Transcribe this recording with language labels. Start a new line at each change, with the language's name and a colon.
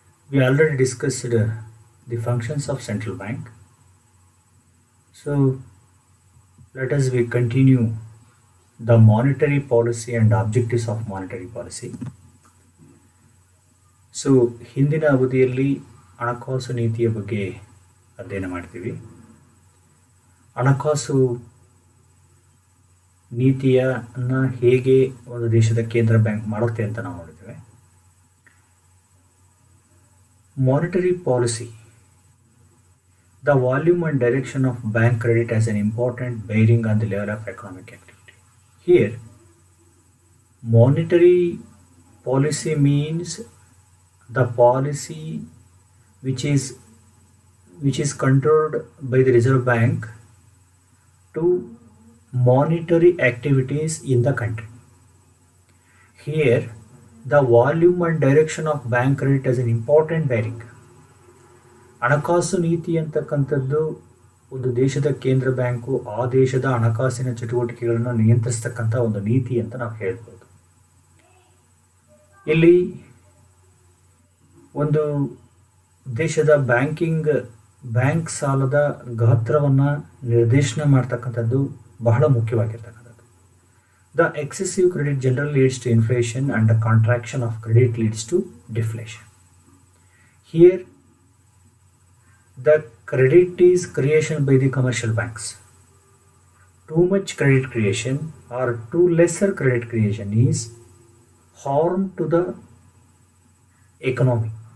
English: We already discussed the functions of central bank. So let us we continue the monetary policy and objectives of monetary policy.
Kannada: So ಹಿಂದಿನ ಅವಧಿಯಲ್ಲಿ ಹಣಕಾಸು ನೀತಿಯ ಬಗ್ಗೆ ಅಧ್ಯಯನ ಮಾಡ್ತೀವಿ. ಹಣಕಾಸು ನೀತಿಯನ್ನು ಹೇಗೆ ಒಂದು ದೇಶದ ಕೇಂದ್ರ ಬ್ಯಾಂಕ್ ಮಾಡುತ್ತೆ ಅಂತ ನಾವು ನೋಡಿದ್ದೇವೆ.
English: Monetary policy, the volume and direction of bank credit has an important bearing on the level of economic activity. Here, monetary policy means the policy which is controlled by the Reserve Bank to monetary activities in the country. Here, the volume and direction of bank credit has an important bearing.
Kannada: ಹಣಕಾಸು ನೀತಿ ಅಂತಕ್ಕಂಥದ್ದು ಒಂದು ದೇಶದ ಕೇಂದ್ರ bank ಆ ದೇಶದ ಹಣಕಾಸಿನ ಚಟುವಟಿಕೆಗಳನ್ನು ನಿಯಂತ್ರಿಸ್ತಕ್ಕಂಥ ಒಂದು ನೀತಿ ಅಂತ ನಾವು ಹೇಳ್ಬೋದು. ಇಲ್ಲಿ ಒಂದು ದೇಶದ ಬ್ಯಾಂಕ್ ಸಾಲದ ಗಾತ್ರವನ್ನು ನಿರ್ದೇಶನ ಮಾಡ್ತಕ್ಕಂಥದ್ದು ಬಹಳ ಮುಖ್ಯವಾಗಿರ್ತಕ್ಕಂಥದ್ದು.
English: The excessive credit general leads to inflation and the contraction of credit leads to deflation. Here the credit is creation by the commercial banks. Too much credit creation or too lesser credit creation is harm to the economy.